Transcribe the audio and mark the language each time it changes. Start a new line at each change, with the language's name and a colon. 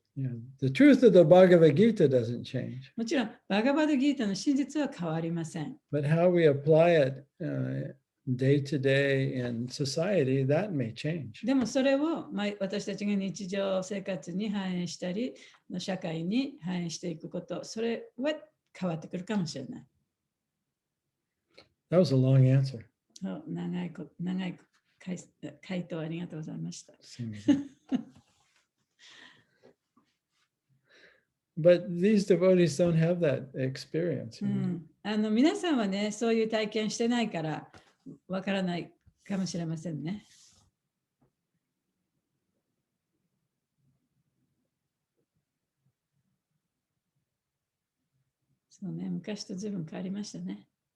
English: Yeah, the truth of the Bhagavad Gita doesn't change.
Japanese: もちろん、バガバドギータの真実は変わりません。
English: But how we apply it day to day in society, that may change.
Japanese: でもそれを私たちが日常生活に反映したり、社会に反映していくこと、それは変わってくるかもしれない。
English: That was a long answer.
Japanese: 長い回答ありがとうございました。
English: But these devotees don't have that experience.
Japanese: 皆さんはね、そういう体験してないからわからないかもしれませんね。そうね、昔と随分変わりましたね。